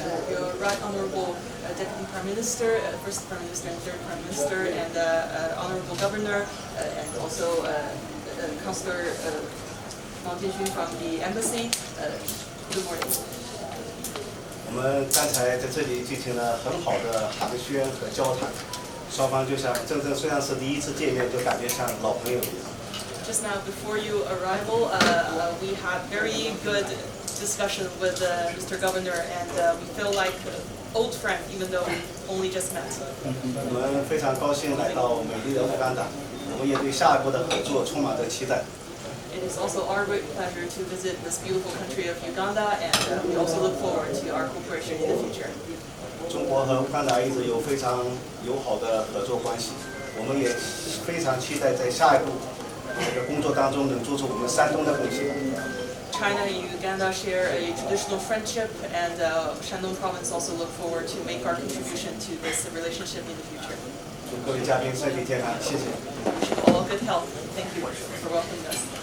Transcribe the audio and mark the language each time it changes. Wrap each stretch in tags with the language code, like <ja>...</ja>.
<en>Your Right Honorable Deputy Prime Minister, First Prime Minister and Third Prime Minister, and Honorable Governor, and also Councillor Mao Jianxun from the Embassy. Good morning.</en> <zh>我们刚才在这里进行了很好的寒暄和交谈，双方就像虽然是第一次见面，就感觉像老朋友一样。</zh> <en>Just now, before your arrival, we had very good discussion with Mr. Governor, and we feel like old friends, even though we only just met.</en> <zh>我们非常高兴来到美丽的乌干达，我们也对下一步的合作充满着期待。</zh> <en>It is also our great pleasure to visit this beautiful country of Uganda, and we also look forward to our cooperation in the future.</en> <zh>中国和乌干达一直有非常友好的合作关系，我们也非常期待在下一步这个工作当中能做出我们山东的贡献。</zh> <en>China and Uganda share a traditional friendship, and Shandong Province also look forward to make our contribution to this relationship in the future.</en> <zh>祝各位嘉宾身体健康，谢谢。</zh> <en>Wish you all good health. Thank you for welcoming us.</en>